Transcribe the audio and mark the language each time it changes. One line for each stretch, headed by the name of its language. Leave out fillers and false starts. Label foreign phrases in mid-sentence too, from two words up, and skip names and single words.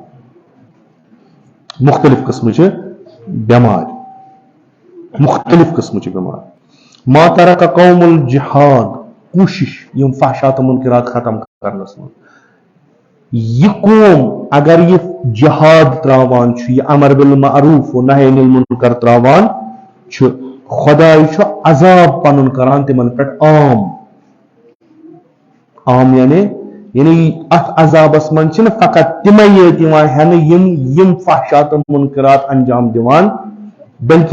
Kashmiri: مُختلف قٕسمٕچہِ بٮ۪مارِ مُختلف قٕسمٕچہِ بٮ۪مارِ
Arabic: ما ترک قوم الجہاد
Kashmiri: کوٗشش یِم فحشا تہٕ مُنکرات ختم کرنس منٛز یہِ قوم اگر یہِ جہاد تراوان چھُ یہِ
Arabic: امر بالمعروف و نہی عن المنکر
Kashmiri: تراوان چھُ خۄداے چھُ عذاب پنُن کران تِمن پٮ۪ٹھ عام یعنی اتھ عذابس منٛز چھِنہٕ فقط تِمے یٲتۍ یِوان ہٮ۪نہٕ یِم فحشا تہٕ مُنکرات انجام دِوان بلکہِ